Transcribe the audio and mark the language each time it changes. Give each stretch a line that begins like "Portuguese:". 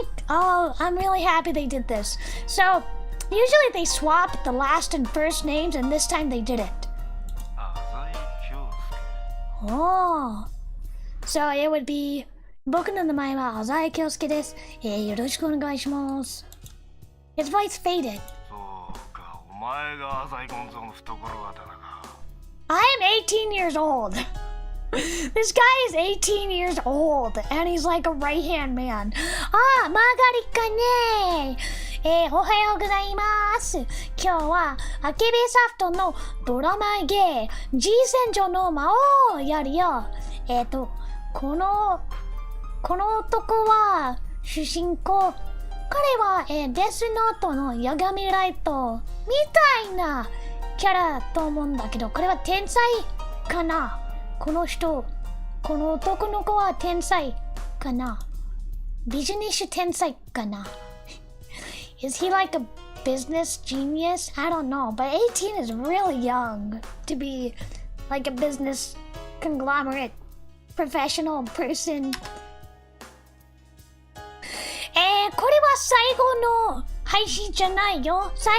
English: Oh, I'm really happy they did this. So, usually they swap the last and first names, and this time they didn't. Azai Kyosuke. Oh. So it would be
Japanese: 僕の名前はAzai Kyosuke です。よろしくお願いします。
English: His voice faded.
Japanese: そうか、お前が浅井ゴンゾの懐刀か。
English: 18 years old. This guy is 18 years old, and he's like a right-hand man.
Japanese: あ、マーガリかね。おはようございます。今日はアケビソフトのドラマゲー G 線上の魔王をやるよ。この男は主人公。彼は、デスノートのヤガミライトみたいなキャラと思うんだけど、これは天才かな？この男の子は天才かな？ビジネス天才かな？
English: Is he like a business genius? I don't know, but 18 is really young to be like a business conglomerate professional person.
Japanese: これは最後の配信じゃないよ。